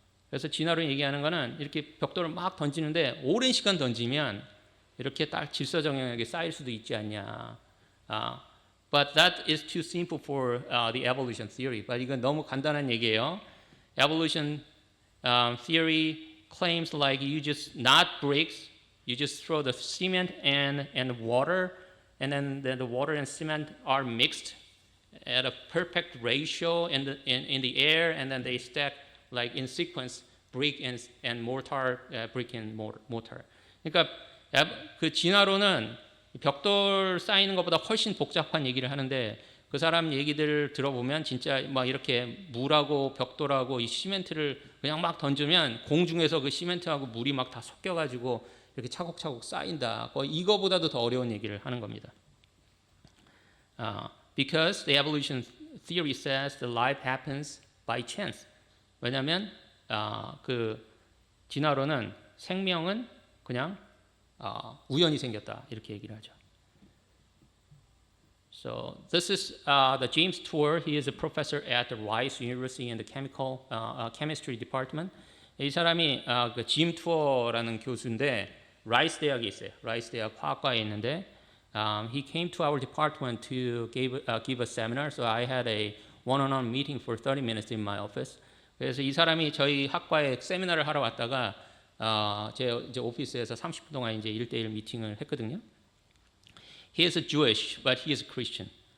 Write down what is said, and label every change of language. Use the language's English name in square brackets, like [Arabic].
[Korean] 그래서 진화론이 얘기하는 거는 이렇게 벽돌을 막 던지는데 오랜 시간 던지면 이렇게 딱 질서정연하게 쌓일 수도 있지 않냐. [English] But that is too simple for the evolution theory. [Korean] But 이건 너무 간단한 얘기예요. [English] Evolution theory claims like you just not bricks, you just throw the cement and water, and then the water and cement are mixed at a perfect ratio in the air, and then they stack like in sequence brick and mortar, brick and mortar. [Korean] 그러니까 그 진화론은 벽돌 쌓이는 것보다 훨씬 복잡한 얘기를 하는데 그 사람 얘기들 들어보면 진짜 막 이렇게 물하고 벽돌하고 이 시멘트를 그냥 막 던지면 공중에서 그 시멘트하고 물이 막 다 섞여가지고 이렇게 차곡차곡 쌓인다. 이거보다도 더 어려운 얘기를 하는 겁니다. [English] Because the evolution theory says the life happens by chance. [Korean] 왜냐하면 그 진화론은 생명은 그냥 우연히 생겼다 이렇게 얘기를 하죠. [English] So this is the James Tour. He is a professor at the Rice University in the chemistry department. [Korean] 이 사람이 그 짐 투어라는 교수인데 라이스 대학에 있어요. 라이스 대학 화학과에 있는데 [English] he came to our department to give a seminar. So I had a one-on-one meeting for 30 minutes in my office. [Korean] 그래서 이 사람이 저희 학과에 세미나를 하러 왔다가 제 오피스에서 30분 동안 이제 1대1 미팅을 했거든요. [English] He is Jewish, but he is Christian.